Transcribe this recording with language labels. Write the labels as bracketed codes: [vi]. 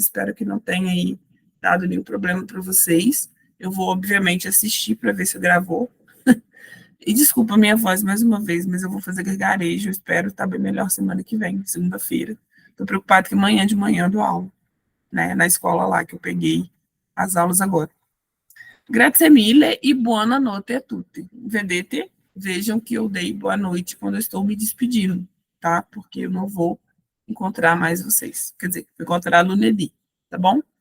[pt] Espero que não tenha aí dado nenhum problema para vocês. Eu vou, obviamente, assistir para ver se gravou. E desculpa a minha voz mais uma vez, mas eu vou fazer gargarejo. Eu espero estar bem melhor semana que vem, segunda-feira. Estou preocupado que amanhã de manhã eu dou aula, né? Na escola lá que eu peguei as aulas agora. [it] Grazie mille e buona notte a tutti. Vedete? [pt] Vejam que eu dei boa noite quando eu estou me despedindo, tá? Porque eu não vou encontrar mais vocês. Quer dizer, vou encontrar lunedì, tá bom?